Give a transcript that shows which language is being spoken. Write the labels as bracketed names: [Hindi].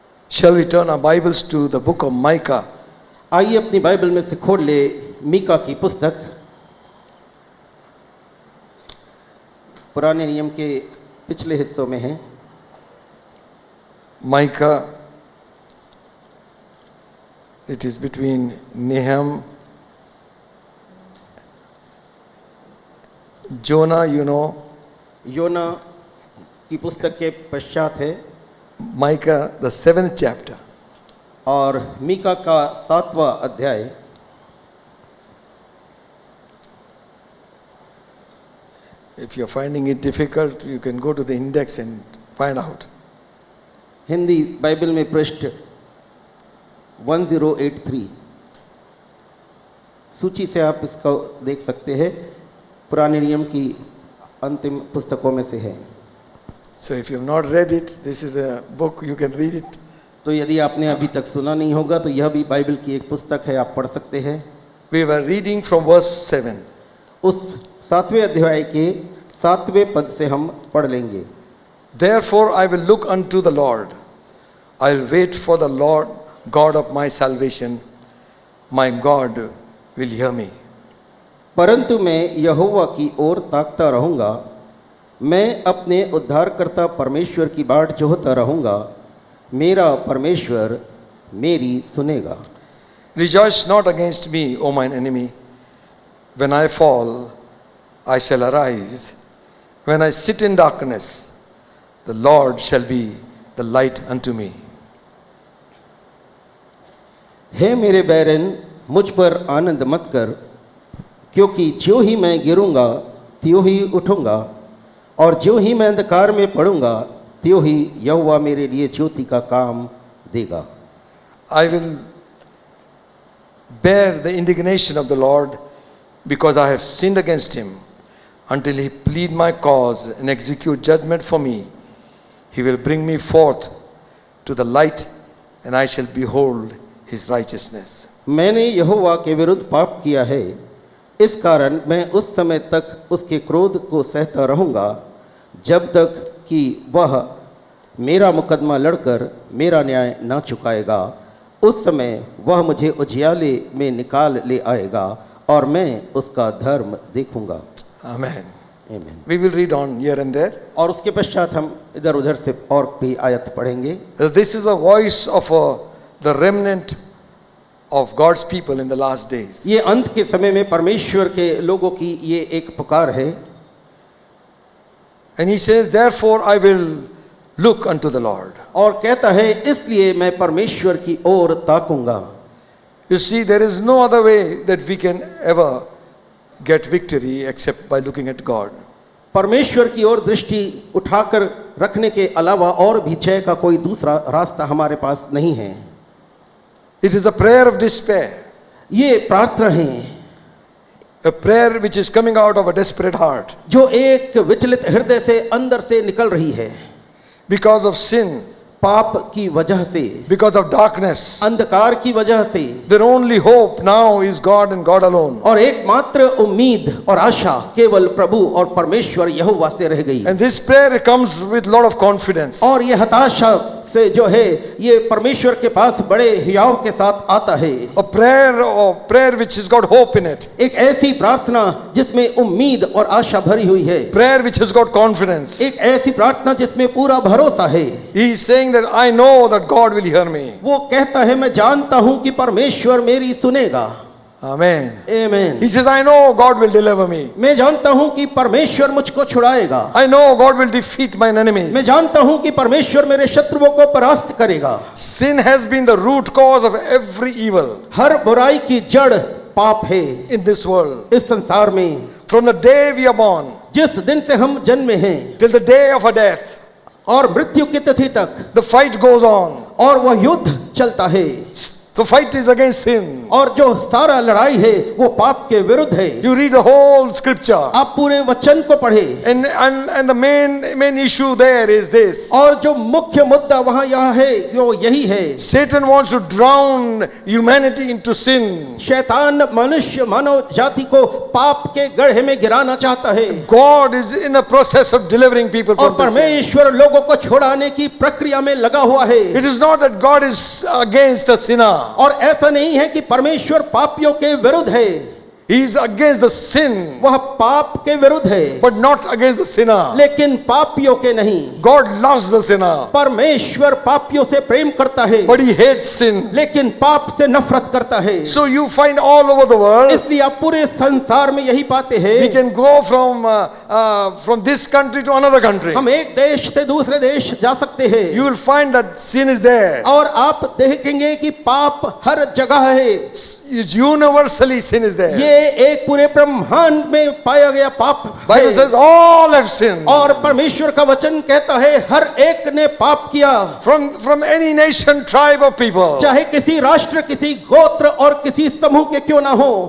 [English] Shall we turn our Bibles to the book of Micah? [Hindi] आइए अपनी Bible में से खोल ले मीका की पुस्तक। पुराने नियम के पिछले हिस्सों में है। [English] Micah, it is between Nahum, Jonah, you know, [Hindi] योना की पुस्तक के पश्चात है [English] Micah, the 7th chapter. [Hindi] और मीका का 7वां अध्याय। [English] If you're finding it difficult, you can go to the index and find out. [Hindi] Hindi Bible में पृष्ठ 1083 सूची से आप इसको देख सकते हैं। पुराने नियम की अंतिम पुस्तकों में से है। [English] So if you have not read it, this is a book, you can read it. [Hindi] तो यदि आपने अभी तक सुना नहीं होगा तो यह भी बाइबल की एक पुस्तक है, आप पढ़ सकते हैं। [English] We were reading from verse 7. [Hindi] उस 7वें अध्याय के 7वें पद से हम पढ़ लेंगे। [English] Therefore I will look unto the Lord. I will wait for the Lord, God of my salvation. My God will hear me. [Hindi] परंतु मैं यहोवा की ओर ताकता रहूँगा, मैं अपने उद्धारकर्ता परमेश्वर की बाट जोहता रहूँगा, मेरा परमेश्वर मेरी सुनेगा। [English] Rejoice not against me, O mine enemy. When I fall, I shall arise. When I sit in darkness, the Lord shall be the light unto me. [Hindi] हे मेरे बैरन, मुझ पर आनंद मत कर, क्योंकि ज्यों ही मैं गिरूंगा त्यों ही उठूंगा, और ज्यों ही मैं अंधकार में पड़ूंगा त्यों ही यहोवा मेरे लिए ज्योति का काम देगा. [English] I will bear the indignation of the Lord because I have sinned against him until he plead my cause and execute judgment for me. He will bring me forth to the light and I shall behold his righteousness. [Hindi] मैंने यहोवा के विरुद्ध पाप किया है, इस कारण मैं उस समय तक उसके क्रोध को सहता रहूँगा जब तक कि वह मेरा मुकदमा लड़कर मेरा न्याय ना चुकाएगा. उस समय वह मुझे उजियाले में निकाल ले आएगा और मैं उसका धर्म देखूंगा. [English] Amen. [Hindi] आमीन. [English] We will read on here and there. [Hindi] और उसके पश्चात हम इधर उधर से और भी आयत पढ़ेंगे. [English] This is the voice of the remnant of God's people in the last days. [Hindi] ये अंत के समय में परमेश्वर के लोगों की ये एक पुकार है. [English] And he says, therefore I will look unto the Lord. [Hindi] और कहता है इसलिए मैं परमेश्वर की ओर ताकूंगा. [English] You see, there is no other way that we can ever get victory except by looking at God. [Hindi] परमेश्वर की ओर दृष्टि उठाकर रखने के अलावा और भी जय का कोई दूसरा रास्ता हमारे पास नहीं है. [English] It is a prayer of despair, [Hindi] ये प्रार्थना है [English] a prayer which is coming out of a desperate heart [Hindi] जो एक विचलित हृदय से अंदर से निकल रही है. [English] because of sin, [Hindi] पाप की वजह से, [English] because of darkness. [Hindi] अंधकार की वजह से. [English] Their only hope now is God and God alone. [Hindi] और एकमात्र उम्मीद और आशा केवल प्रभु और परमेश्वर यहोवा से रह गई. [English] And this prayer comes with lot of confidence. [Hindi] और ये हताशा से जो है ये परमेश्वर के पास बड़े हियाव के साथ आता है. [English] A prayer which has got hope in it. [Hindi] एक ऐसी प्रार्थना जिसमें उम्मीद और आशा भरी हुई है. [English] Prayer which has got confidence. [Hindi] एक ऐसी प्रार्थना जिसमें पूरा भरोसा है. [English] He is saying that I know that God will hear me. [Hindi] वो कहता है मैं जानता हूं कि परमेश्वर मेरी सुनेगा. [English] Amen. [Hindi] आमीन. [English] He says, I know God will deliver me. [Hindi] मैं जानता हूं कि परमेश्वर मुझको छुड़ाएगा. [English] I know God will defeat mine enemies. [Hindi] मैं जानता हूं कि परमेश्वर मेरे शत्रुओं को परास्त करेगा. [English] Sin has been the root cause of every evil [Hindi] हर बुराई की जड़ पाप है [English] in this world. [Hindi] इस संसार में. [English] From the day we are born [Hindi] जिस दिन से हम जन्मे हैं [English] till the day of our death, [Hindi] और मृत्यु की तिथि तक [English] the fight goes on. [Hindi] और वह युद्ध चलता है. [English] The fight is against sin. [Hindi] और जो सारा लड़ाई है वो पाप के विरुद्ध है. [English] You read the whole scripture. [Hindi] आप पूरे वचन को पढ़े. [English] And the main issue there is this. [Hindi] और जो मुख्य मुद्दा वहां यह है जो यही है. [English] Satan wants to drown humanity into sin. [Hindi] शैतान मनुष्य मानव जाति को पाप के गड्ढे में गिराना चाहता है. [English] God is in a process of delivering people [Hindi] और [English] from this. [Hindi] परमेश्वर लोगों को छुड़ाने की प्रक्रिया में लगा हुआ है. [English] It is not that God is against the sinner. [Hindi] और ऐसा नहीं है कि परमेश्वर पापियों के विरुद्ध है. [English] He is against the sin, [Hindi] वह पाप के विरुद्ध है [English] but not against the sinner. [Hindi] लेकिन पापियों के नहीं. [English] God loves the sinner, [Hindi] परमेश्वर पापियों से प्रेम करता है [English] but He hates sin. [Hindi] लेकिन पाप से नफरत करता है. [English] So you find all over the world. [Hindi] इसलिए आप पूरे संसार में यही पाते हैं. [English] We can go from this country to another country. [Hindi] हम एक देश से दूसरे देश जा सकते हैं. [English] You will find that sin is there. [Hindi] और आप देखेंगे कि पाप हर जगह है. [English] It's universally sin is there. [Hindi] ये एक पूरे ब्रह्मांड में पाया गया पाप [English] Bible [Hindi] है. [English] says all have sinned. [Hindi] और परमेश्वर का वचन कहता है हर एक ने पाप किया. [English] From any nation, tribe of people. [Hindi] चाहे किसी राष्ट्र, किसी गोत्र और किसी समूह के क्यों ना हो.